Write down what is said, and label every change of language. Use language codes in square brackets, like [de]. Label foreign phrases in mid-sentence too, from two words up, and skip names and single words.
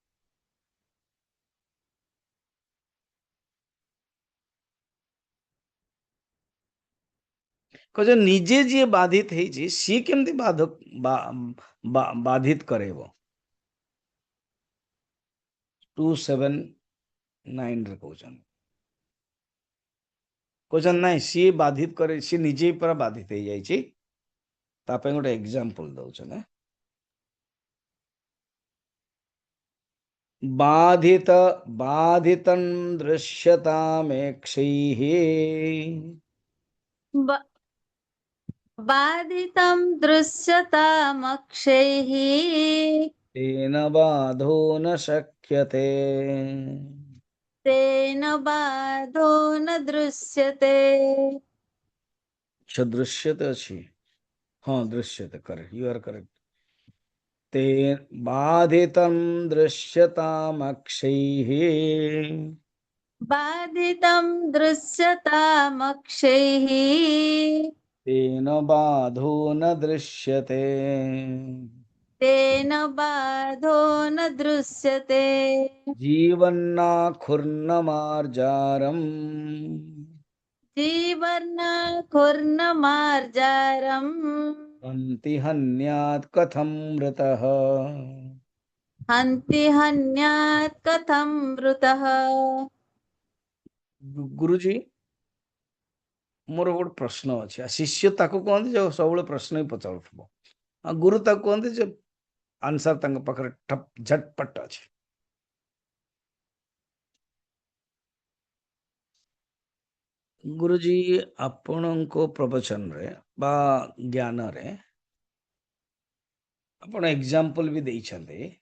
[or] କହୁଛ ନିଜେ ଯିଏ ବାଧିତ ହେଇଛି ସିଏ କେମିତି ବାଧିତ କରେଇବ? 279 ରେ କହୁଛନ୍ତି ନାଇଁ, ସିଏ ବାଧିତ କରେ, ସିଏ ନିଜେ ପୁରା ବାଧିତ ହେଇଯାଇଛି। ତା ପାଇଁ ଗୋଟେ ଏକ୍ସାମ୍ପଲ ଦଉଛନ୍ତି। [sa] बाधित बाधितं दृश्यतामेक्षैः ब- बाधितं दृश्यतामक्षैः तेन बाधो न शक्यते। तेन बाधो न दृश्यते। [or] ଅଚ୍ଛା, ଦୃଶ୍ୟତେ ଅଛି। ହଁ, ଦୃଶ୍ୟତେ, [en] correct, you are correct. [sa] ते बाधितं दृश्यतामक्षैः बाधितं दृश्यतामक्षैः तेन बाधो न दृश्यते। तेन बाधो न दृश्यते। जीवन्नाखुर्नमार्जारम् जीवन्नाखुर्नमार्जारम् हन्ति हन्यात् कथं मृतः। हन्ति हन्यात् कथं मृतः। [or] गुरुजी, ମୋର ଗୋଟେ ପ୍ରଶ୍ନ ଅଛି। ଶିଷ୍ୟ ତାକୁ କୁହନ୍ତି ଯେ ସବୁବେଳେ ପ୍ରଶ୍ନ ହିଁ ପଚାରୁଥିବ, ଆଉ ଗୁରୁ ତାକୁ କୁହନ୍ତି ଯେ ଆନ୍ସର ତାଙ୍କ ପାଖରେ ଠପ୍ ଝଟପଟ ଅଛି। ଗୁରୁଜୀ, ଆପଣଙ୍କ ପ୍ରବଚନରେ ବା ଜ୍ଞାନରେ ଆପଣ ଏକ୍ସାମ୍ପଲ ବି ଦେଇଛନ୍ତି।